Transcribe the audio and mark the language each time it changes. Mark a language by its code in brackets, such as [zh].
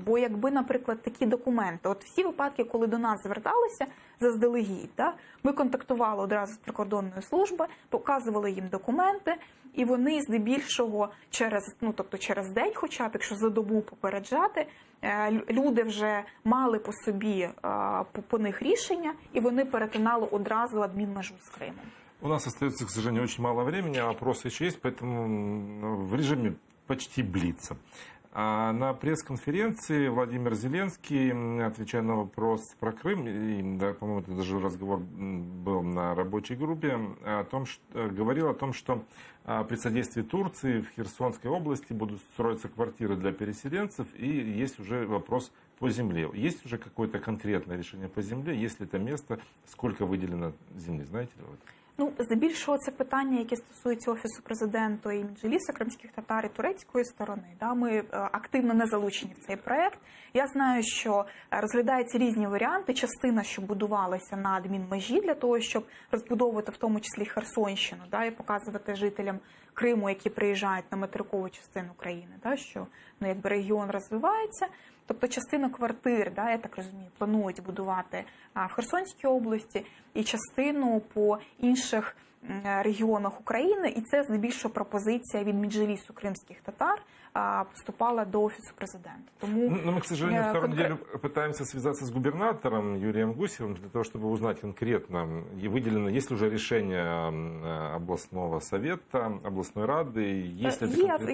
[uk] Бо якби, наприклад, такі документи, от всі випадки, коли до нас зверталися заздалегідь, да, ми контактували одразу з прикордонною службою, показували їм документи, і вони здебільшого через день, хоча б, якщо за добу попереджати, люди вже мали по собі по них рішення, і вони перетинали одразу адмінмежу з Кримом. [ru] У нас остается, к сожалению, очень мало времени, а вопросы еще есть, поэтому в режиме почти блица. А на пресс-конференции Владимир Зеленский, отвечая на вопрос про Крым, и, да, по-моему, это даже разговор был на рабочей группе, говорил о том, что при содействии Турции в Херсонской области будут строиться квартиры для переселенцев, и есть уже вопрос по земле. Есть уже какое-то конкретное решение по земле? Есть ли это место? Сколько выделено земли? Знаете ли вы это? [uk] Ну, здебільшого це питання, які стосуються Офісу президента і Меджлісу, кримських татар і турецької сторони. Да, ми активно не залучені в цей проект. Я знаю, що розглядаються різні варіанти. Частина, що будувалася на адмінмежі для того, щоб розбудовувати в тому числі Херсонщину, да, і показувати жителям Криму, які приїжджають на материкову частину країни, да, що якби регіон розвивається. Тобто частину квартир, да, я так розумію, планують будувати в Херсонській області і частину по інших регіонах України. І це здебільшого пропозиція від Меджлісу кримських татар поступала до Офісу президента. Тому, [ru] но мы, к сожалению, вторую неделю пытаемся связаться с губернатором Юрием Гусевым для того, чтобы узнать конкретно, и выделено, есть ли уже решение областного совета, областной рады, есть ли это конкретная